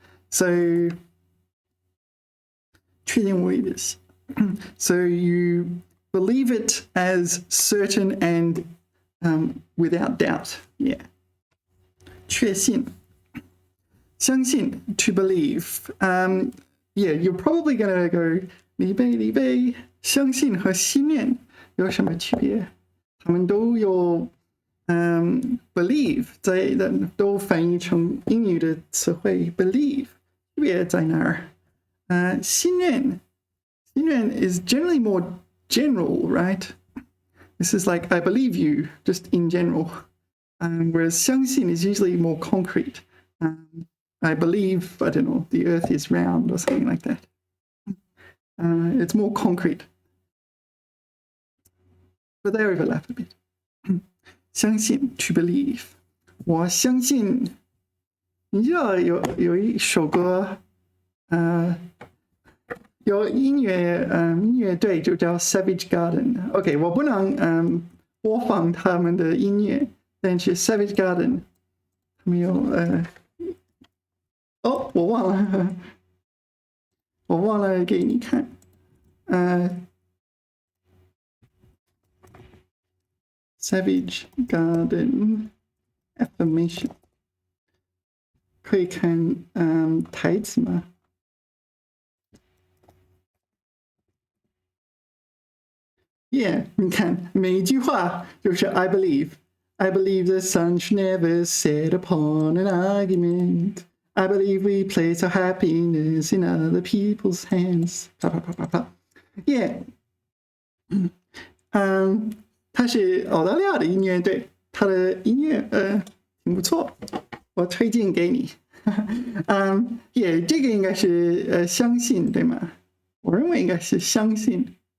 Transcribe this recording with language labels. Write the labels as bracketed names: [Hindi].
[English] So [Chinese] 确定无疑的， [English] so you believe it as certain and without doubt. Yeah. [Chinese] 确信，相信 [English] to believe. Yeah, you're probably gonna go 李贝， [Chinese] 相信和信念有什么区别？他们都有believe 都翻译成英语的词汇 believe， 区别在哪儿？ [English] 信任 is generally more general, right? This is like I believe you, just in general. Whereas 相信 is usually more concrete. I believe, I don't know, the earth is round or something like that. It's more concrete. But they overlap a bit. 相信 to believe. [Chinese] 我相信，你知道有一首歌，有音乐队就叫 Savage Garden。OK， 我不能播放他们的音乐，但是 Savage Garden 他们有我忘了给你看Savage Garden affirmation 可以看台词吗 [English] ？Yeah， [Chinese] 你看每一句话就是 [English] I believe the sun should never set upon an argument. I believe we place our happiness in other people's hands. [Chinese] 啪啪啪啪啪 Yeah， 他是澳大利亚的音乐队，他的音乐挺不错，我推荐给你。 Yeah， 这个应该是相信对吗？我认为应该是相信。